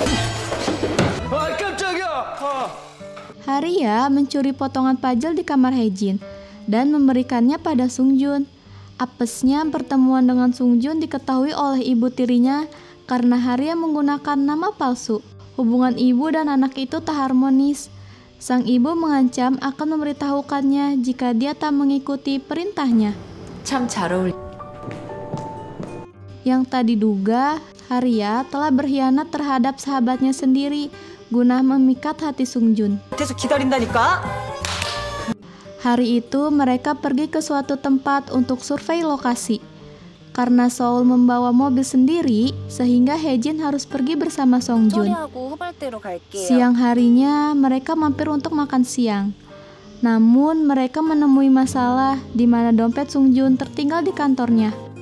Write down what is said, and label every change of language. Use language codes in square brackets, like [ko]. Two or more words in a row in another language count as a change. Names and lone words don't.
[id] Haria mencuri potongan pajal di kamar Haejin dan memberikannya pada Sungjun. Apesnya pertemuan dengan Sungjun diketahui oleh ibu tirinya karena Haria menggunakan nama palsu. Hubungan ibu dan anak itu tak harmonis. Sang ibu mengancam akan memberitahukannya jika dia tak mengikuti perintahnya. [ko] 참 잘 어울려. [id] Yang tak diduga, Haria telah berkhianat terhadap sahabatnya sendiri guna memikat hati Sungjun. [ko] 계속 기다린다니까. [id] Hari itu mereka pergi ke suatu tempat untuk survei lokasi. Karena Seoul membawa mobil sendiri, sehingga Haejin harus pergi bersama Songjun. Siang harinya, mereka mampir untuk makan siang. Namun, mereka menemui masalah di mana dompet Songjun tertinggal di kantornya.